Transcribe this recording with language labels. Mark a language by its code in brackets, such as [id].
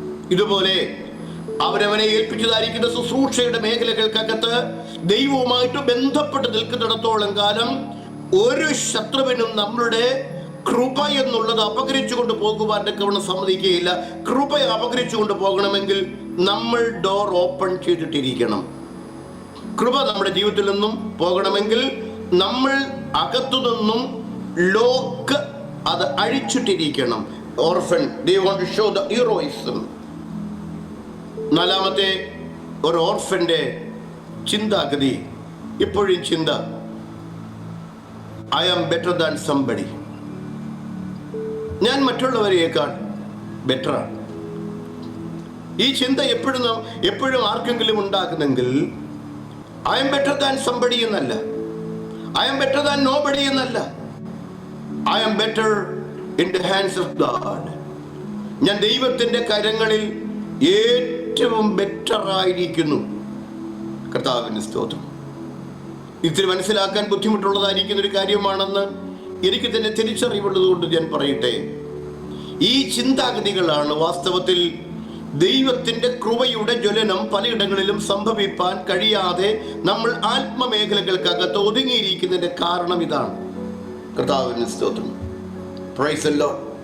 [ml] ഇതുപോലെ അവരവനെ ഏൽപ്പിച്ചതായിരിക്കുന്ന ശുശ്രൂഷയുടെ മേഖലകൾക്കകത്ത് ദൈവവുമായിട്ട് ബന്ധപ്പെട്ട് നിൽക്കുന്നിടത്തോളം കാലം ഒരു ശത്രുവിനും നമ്മളുടെ കൃപ എന്നുള്ളത് അപകരിച്ചുകൊണ്ട് പോകുവാൻ സമ്മതിക്കുകയില്ല. കൃപ അപകരിച്ചുകൊണ്ട് പോകണമെങ്കിൽ നമ്മൾ ഡോർ ഓപ്പൺ ചെയ്തിട്ടിരിക്കണം. കൃപ നമ്മുടെ ജീവിതത്തിൽ നിന്നും പോകണമെങ്കിൽ നമ്മൾ അകത്തു നിന്നും ലോക്ക് അത് അഴിച്ചിട്ടിരിക്കണം. [en] Orphan, they want to show the heroism. [ml] 4-ാമത്തെ ഒരു ഓർഫന്റെ ചിന്താഗതി, ഇപ്പോഴും ചിന്ത, [en] I am better than somebody. [ml] ഞാൻ മറ്റുള്ളവരെയേക്കാൾ ബെറ്ററാണ്. ഈ ചിന്ത എപ്പോഴും ആർക്കെങ്കിലും ഉണ്ടാക്കുന്നെങ്കിൽ [en] I am better than somebody [ml] എന്നല്ല, [en] I am better than nobody [ml] എന്നല്ല, [en] I am better in the hands of God. [ml] ഞാൻ ദൈവത്തിൻ്റെ കരങ്ങളിൽ ഏറ്റവും ബെറ്ററായിരിക്കുന്നു. കർത്താവിന് സ്തോത്രം. ഇത്തിരി മനസ്സിലാക്കാൻ ബുദ്ധിമുട്ടുള്ളതായിരിക്കുന്ന ഒരു കാര്യമാണെന്ന് എനിക്ക് തന്നെ തിരിച്ചറിവുള്ളത് കൊണ്ട് ഞാൻ പറയട്ടെ. ഈ ചിന്താഗതികളാണ് വാസ്തവത്തിൽ ദൈവത്തിൻ്റെ കൃപയുടെ ജ്വലനം പലയിടങ്ങളിലും സംഭവിപ്പാൻ കഴിയാതെ നമ്മൾ ആത്മമേഖലകൾക്കകത്ത് ഒതുങ്ങിയിരിക്കുന്നതിൻ്റെ കാരണം ഇതാണ്. കർത്താവിന് സ്തോത്രം. [en] Praise the lord.